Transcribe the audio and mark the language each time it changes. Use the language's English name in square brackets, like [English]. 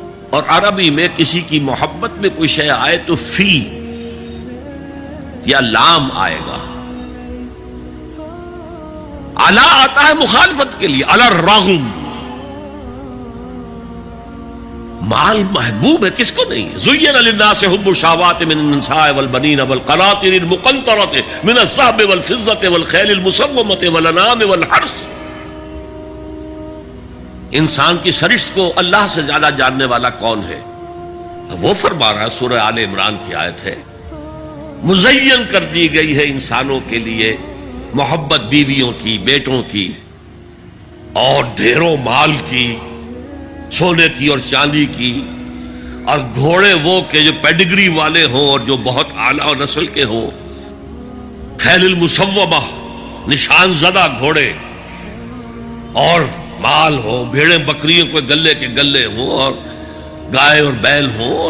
[Urdu] اور عربی میں کسی کی محبت میں کوئی شے آئے تو فی یا لام آئے گا. علی آتا ہے مخالفت کے لیے، علی الرغم. مال محبوب ہے، کس کو نہیں ہے؟ [Arabic] زین للناس حب الشہوات من النساء والبنین والقناطر المقنطرة من الذهب والفضة والخیل المسومة والانعام والحرث. [Urdu] انسان کی سرشت کو اللہ سے زیادہ جاننے والا کون ہے؟ وہ فرما رہا ہے، سورہ آل عمران کی آیت ہے، مزین کر دی گئی ہے انسانوں کے لیے محبت بیویوں کی، بیٹوں کی، اور ڈھیروں مال کی، سونے کی اور چاندی کی، اور گھوڑے وہ کہ جو پیڈگری والے ہوں اور جو بہت اعلیٰ نسل کے ہوں، خیل المسومہ، نشان زدہ گھوڑے، اور مال ہو، بھیڑیں بکریوں کو گلے کے گلے ہوں، اور گائے اور بیل ہوں.